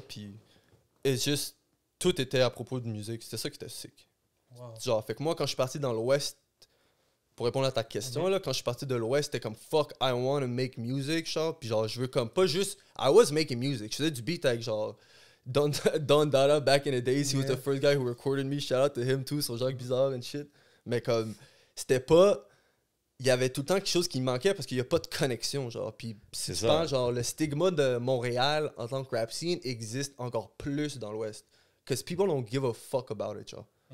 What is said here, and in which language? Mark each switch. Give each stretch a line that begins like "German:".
French: Puis
English: it's just
French: tout était à propos de musique. C'était ça qui était sick. Wow. Genre, fait que moi, quand je suis parti dans l'Ouest, pour répondre à ta question, là, quand je suis parti de l'Ouest, c'était comme fuck,
English: I want to make music,
French: genre. Puis genre, je veux comme pas juste.
English: I was making music.
French: Je faisais du beat avec genre.
English: Don Dada back in the days, he was the first guy who recorded me. Shout out to him too, sur Jacques Bizarre and shit.
French: Mais comme, c'était pas. Il y avait tout le temps quelque chose qui me manquait parce qu'il n'y a pas de connexion, genre. Puis si C'est tu ça. penses, genre, le stigma de Montréal en tant que rap scene existe encore plus dans l'Ouest.
English: Because people don't give a fuck about it, genre.